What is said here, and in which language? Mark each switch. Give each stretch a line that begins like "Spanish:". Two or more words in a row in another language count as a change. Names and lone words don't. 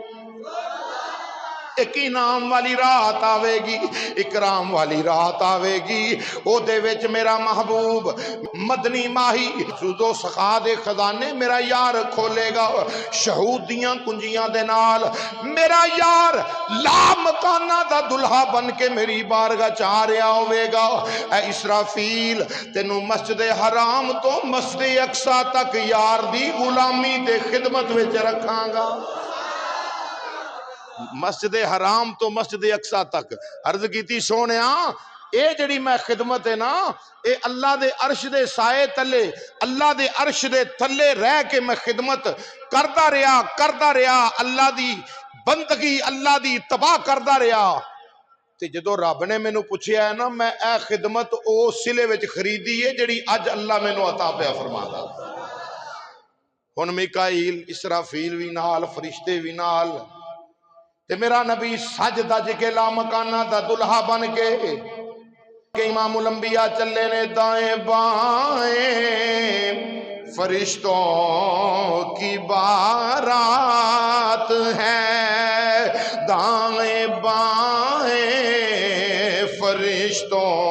Punjabi: ایک انعام والی رات آوے گی اکرام والی رات آوے گی او دے وچ میرا محبوب مدنی ماہی سود و سخا دے خزانے میرا یار کھولے گا شہود دیاں کنجیاں دے نال میرا یار لا مکانہ دا دلہا بن کے میری بارگاہ چاہ رہا ہوئے گا اے اسرافیل تینو مسجد حرام تو مسجد اقصی تک یار دی غلامی دے خدمت وچ رکھاں گا مسجد حرام تو مسجد اقصی تک عرض کیتی سونیا اے جڑی میں خدمت ہے نا اے اللہ دے عرش دے سائے تلے اللہ دے عرش دے تلے رہ کے میں خدمت کردا رہا اللہ دی بندگی اللہ دی تباہ کردا رہا تے جدو رب نے مینوں پوچھیا ہے نا میں اے خدمت او سلے وچ خریدی ہے جڑی اج اللہ مینوں عطا پیا فرماتا ہن میکائیل اسرافیل وی نال فرشتے وی نال تے میرا نبی سج دج کے لا مکانہ دا دلہا بن کے کہ امام الانبیاء چلے نے دائیں بائیں فرشتوں کی بارات ہے دائیں بائیں فرشتوں